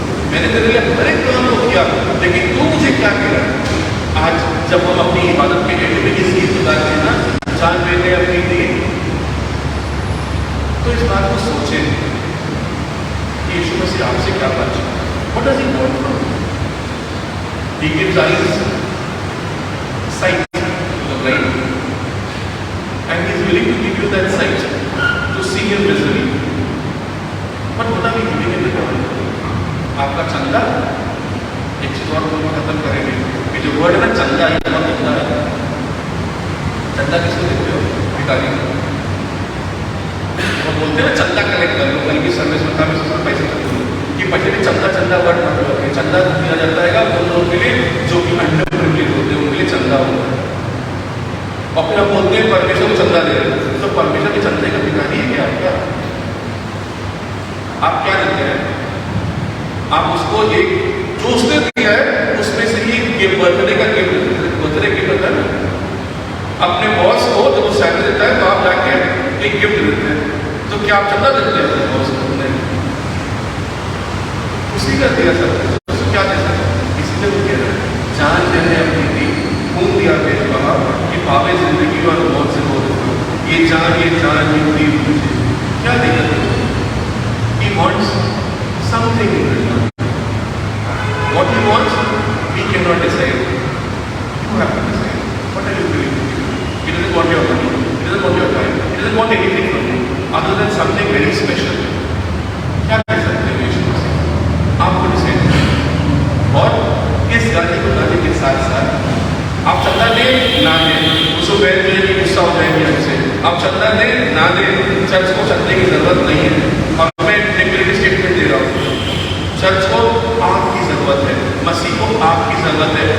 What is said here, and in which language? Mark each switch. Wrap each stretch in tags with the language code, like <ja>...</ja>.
<hi>मैंने तेरे लिए हर एक काम को किया, लेकिन तू मुझे क्या कह रहा है? आज जब हम अपनी इबादत के लिए इस गीत गुजारते हैं ना, जान मैंने अपनी दी, तो इस बात को सोचें कि यीशु मसीह आपसे क्या बात चाहता है।</hi> <en>What does he want from you? He gives eyes, sight to the blind, and he is willing to give you that sight to see him visually. But what are we giving in return?</en> <hi>आपका चंदा, एक चीज और बोलना खत्म करेंगे कि जो वर्ड है ना चंदा, ये बहुत गंदा है। चंदा किसको देते हो? भिखारी को। वो बोलते हैं ना चंदा कलेक्ट कर लो, कल की सर्विस में था, मैं पैसे कर दूँ कि पहले भी चंदा वर्ड मत रखिए। चंदा दिया जाता है उन लोगों के लिए जो कि अंडर प्रिविलेज होते हैं, उनके लिए चंदा होता है। और फिर हम बोलते हैं परमेश्वर को चंदा दे रहे हैं, तो परमेश्वर के चंदे का भिखारी है क्या? आप क्या देते हैं? आप उसको एक जो उसने दिया है उसमें से ही ये बर्थडे का गिफ्ट, बर्थडे गिफ्ट होता है ना, अपने बॉस को जब वो सैलरी देता है तो आप जाके एक गिफ्ट देते हैं, तो क्या आप चंदा देते हैं बॉस को? उसी का दिया सब, उसको क्या दे सकते? इसीलिए वो कह रहे हैं जान मैंने अपनी दी, खून दिया मैंने कहा कि पावे जिंदगी और मौत से बोल, ये जान ये दी मुझे क्या देगा?</hi> <en>He wants something in return. What he wants, we cannot decide. You have to decide. What are you willing to do? He doesn't want your money. He doesn't want your time. He doesn't want anything from you other than something very special.</en> <hi>क्या कर सकते हैं यीशु मसीह? आपको decide करना। और इस गाने को गाने के साथ साथ आप चंदा दें ना दें, उसको बैठ जाएगी, गुस्सा हो जाएगी हमसे। आप चंदा दें ना दें, चर्च को चंदे की जरूरत नहीं है। और मैं डिक्लेरेटिव स्टेटमेंट दे रहा हूँ, चर्च को आपकी जरूरत है, मसीह को आपकी जरूरत है।</hi>